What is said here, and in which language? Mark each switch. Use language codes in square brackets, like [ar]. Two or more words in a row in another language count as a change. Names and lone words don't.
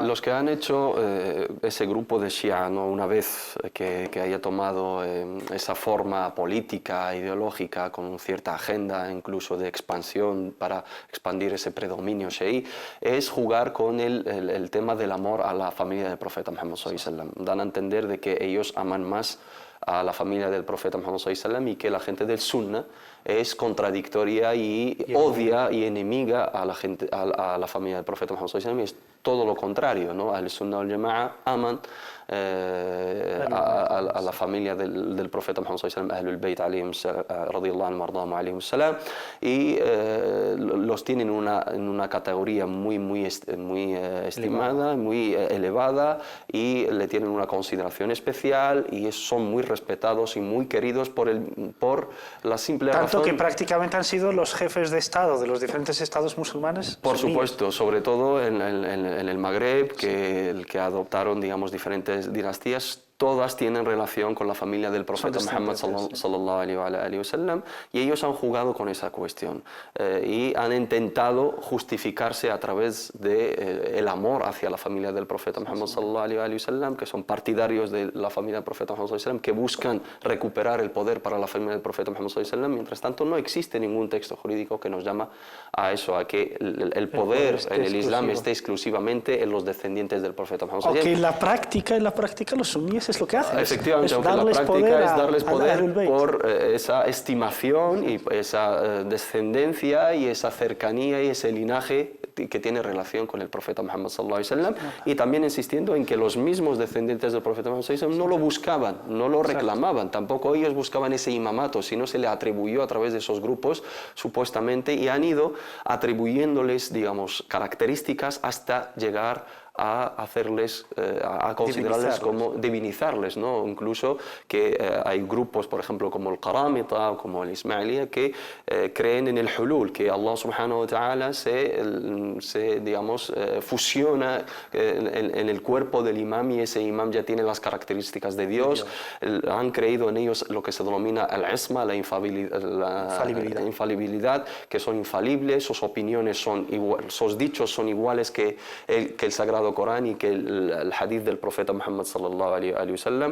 [es] los que han hecho ese grupo de Shia, ¿no? Una vez que haya tomado esa forma política, ideológica, con cierta agenda incluso de expansión para expandir ese predominio shií, es jugar con el tema del amor a la familia del profeta Muhammad [ar] صلى الله عليه وسلم. [es] Dan a entender de que ellos aman más a la familia del profeta Muhammad [ar] صلى الله عليه وسلم, [es] y que la gente del Sunna es contradictoria y odia y enemiga a la familia del profeta Muhammad [ar] صلى الله عليه وسلم, [es] y es todo lo contrario, ¿no? [ar] السنة والجماعة [es] aman a la familia del profeta Muhammad [ar] صلى الله عليه وسلم, أهل البيت رضي الله عنهم وأرضاهم عليهم السلام, [es] y los tienen en una categoría muy estimada, muy elevada, y le tienen una consideración especial, y son muy respetados y muy queridos por la simple razón. Tanto que prácticamente han sido los jefes de Estado de los diferentes estados musulmanes. Por supuesto, sobre todo en el Magreb, que adoptaron, digamos, diferentes dinastías. Todas tienen relación con la familia del profeta Muhammad [ar] صلى الله عليه وسلم, [es] y ellos han jugado con esa cuestión y han intentado justificarse a través de el amor hacia la familia del profeta Muhammad [ar] صلى الله عليه وسلم, [es] que son partidarios de la familia del profeta Muhammad [ar] صلى الله عليه وسلم, [es] que buscan recuperar el poder para la familia del profeta Muhammad [ar] صلى الله عليه وسلم. [es] Mientras tanto, no existe ningún texto jurídico que nos llama a eso, a que el poder en el Islam esté exclusivamente en los descendientes del profeta Muhammad [ar] صلى الله عليه وسلم. [es] Aunque en la práctica los suníes es lo que hacen. Efectivamente, aunque la práctica es darles poder por esa estimación y esa descendencia y esa cercanía y ese linaje que tiene relación con el profeta Muhammad [ar] صلى الله عليه وسلم, [es] y también insistiendo en que los mismos descendientes del profeta Muhammad [ar] صلى الله عليه وسلم [es] no lo buscaban, no lo reclamaban, tampoco ellos buscaban ese imamato, sino se le atribuyó a través de esos grupos supuestamente, y han ido atribuyéndoles, digamos, características hasta llegar a hacerles, a considerarles como divinizarles, ¿no? Incluso que hay grupos, por ejemplo, como el Qaramita o como el Ismailía, que creen en el hulul, que Allah [ar] سبحانه وتعالى [es] digamos, fusiona en el cuerpo del imam y ese imam ya tiene las características de Dios. Han creído en ellos lo que se denomina al-isma, la infalibilidad, que son infalibles, sus opiniones son iguales, sus dichos son iguales que el Sagrado Corán y que el hadith del profeta Muhammad [ar] صلى الله عليه وسلم.